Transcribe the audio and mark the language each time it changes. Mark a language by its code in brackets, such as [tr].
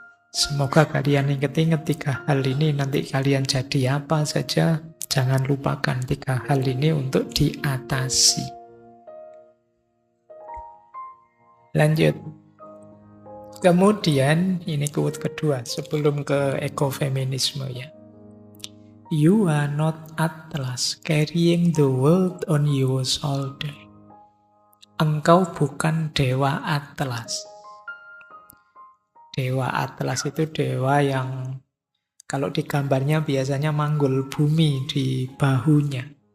[id] Semoga kalian ingat-ingat 3 hal ini, nanti kalian jadi apa saja, Jangan lupakan 3 hal ini untuk diatasi. Lanjut. Kemudian, ini quote kedua sebelum ke ekofeminisme ya. [en] You are not Atlas carrying the world on your shoulder. [id] Engkau bukan dewa Atlas. Dewa Atlas itu dewa yang kalau di gambarnya biasanya manggul bumi di bahunya.